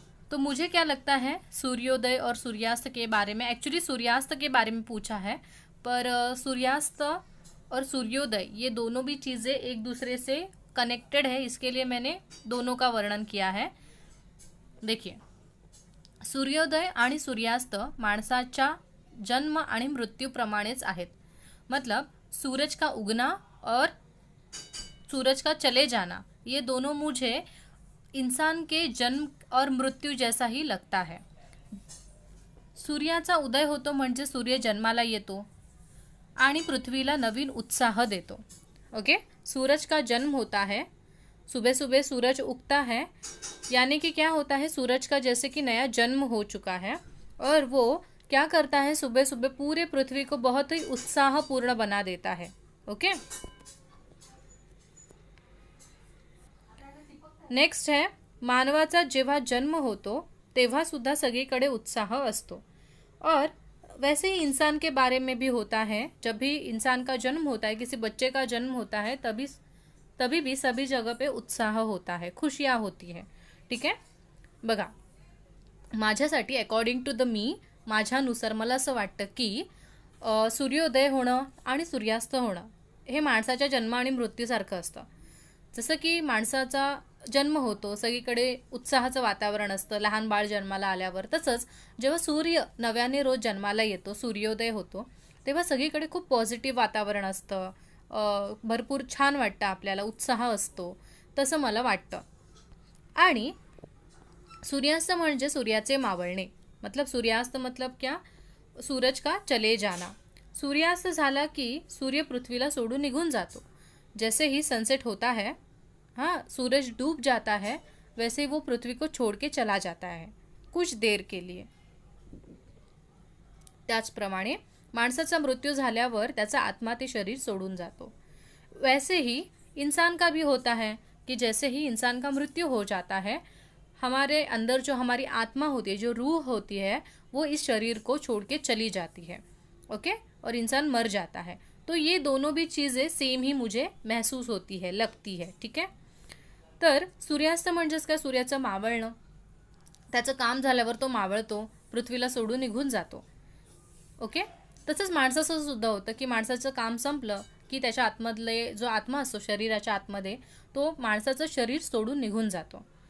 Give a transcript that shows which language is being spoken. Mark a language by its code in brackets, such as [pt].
[hi] तो मुझे क्या लगता है, सूर्योदय और सूर्यास्त के बारे में, एक्चुअली सूर्यास्त के बारे में पूछा है, पर सूर्यास्त और सूर्योदय ये दोनों भी चीज़ें एक दूसरे से कनेक्टेड है, इसके लिए मैंने दोनों का वर्णन किया है। [mr] देखिए, सूर्योदय आणि सूर्यास्त माणसाच्या जन्म आणि मृत्यूप्रमाणेच आहेत। [hi] मतलब सूरज का उगना और सूरज का चले जाना, ये दोनों मुझे इंसान के जन्म और मृत्यू जैसा ही लगता है। [mr] सूर्याचा उदय होतो म्हणजे सूर्य जन्माला येतो आणि पृथ्वीला नवीन उत्साह देतो। [hi] ओके, सूरज का जन्म होता है, सुबह सुबह सूरज उगता है, यानी कि क्या होता है, सूरज का जैसे कि नया जन्म हो चुका है और वो क्या करता है, सुबह सुबह पूरे पृथ्वी को बहुत ही उत्साहपूर्ण बना देता है। ओके, नेक्स्ट है, [mr] मानवाचा जेव्हा जन्म होतो तेव्हा सुद्धा सगळीकडे उत्साह असतो। [hi] और वैसे ही इंसान के बारे में भी होता है, जब भी इंसान का जन्म होता है, किसी बच्चे का जन्म होता है, तभी भी सभी जगह पे उत्साह होता है, खुशियाँ होती है। [mr] ठीक है, बघा, माझ्यासाठी [en] according to the मी, [mr] माझ्यानुसार मला असं वाटतं की सूर्योदय होणं आणि सूर्यास्त होणं हे माणसाच्या जन्म आणि मृत्यूसारखं असतं। जसं की माणसाचा जन्म होतो, सगळीकडे उत्साहाचं वातावरण असतं लहान बाळ जन्माला आल्यावर, तसंच जेव्हा सूर्य नव्याने रोज जन्माला येतो, सूर्योदय होतो, तेव्हा सगळीकडे खूप पॉझिटिव्ह वातावरण असतं, भरपूर छान वाटतं आपल्याला, उत्साह असतो, तसं मला वाटतं। आणि सूर्यास्त म्हणजे सूर्याचे मावळणे, [hi] मतलब सूर्यास्त मतलब क्या, सूरज का चले जाना। [mr] सूर्यास्त झाला की सूर्य पृथ्वीला सोडून निघून जातो। [hi] जैसे ही सनसेट होता है, हाँ, सूरज डूब जाता है, वैसे ही वो पृथ्वी को छोड़ के चला जाता है कुछ देर के लिए। [mr] त्याचप्रमाणे माणसाचा मृत्यू झाल्यावर त्याचा आत्मा ते शरीर सोडून जातो। [hi] वैसे ही इंसान का भी होता है कि जैसे ही इंसान का मृत्यू हो जाता है, हमारे अंदर जो हमारी आत्मा होती है, जो रूह होती है, वो इस शरीर को छोड़ के चली जाती है। ओके, और इंसान मर जाता है। तो ये दोनों भी चीज़ें सेम ही मुझे महसूस होती है, लगती है। [mr] ठीक है, तर सूर्यास्त म्हणजेच काय, सूर्याचं मावळणं, त्याचं काम झाल्यावर तो मावळतो, पृथ्वीला सोडून निघून जातो। ओके, तसंच माणसाचं सुद्धा होतं की माणसाचं काम संपलं की त्याच्या आतमधले जो आत्मा असतो शरीराच्या आतमध्ये, तो माणसाचं शरीर सोडून निघून जातो।